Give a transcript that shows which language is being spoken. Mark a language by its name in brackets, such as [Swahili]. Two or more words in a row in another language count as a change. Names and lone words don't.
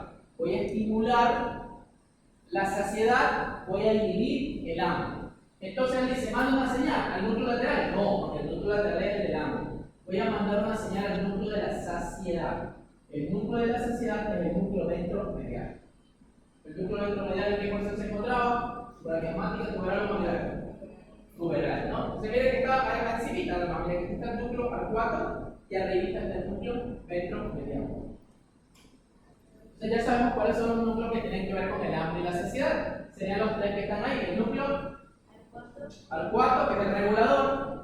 [Spanish] Voy a estimular la saciedad, voy a inhibir el hambre. Entonces él dice, manda una señal al núcleo lateral. No, porque el núcleo lateral es el del hambre. Voy a mandar una señal al núcleo de la saciedad. El núcleo de la saciedad es el núcleo ventromedial. El núcleo ventromedial en qué posición se encontraba, supradiafragmática, tuberal o mamilar. Tuberal, ¿no? Entonces mire que está ahí encima, la mamilar, que está el núcleo al 4 y arribita está el núcleo ventromedial. Entonces ya sabemos cuáles son los núcleos que tienen que ver con el hambre y la saciedad. Serían los 3 que están ahí. El núcleo al 4, que es el regulador.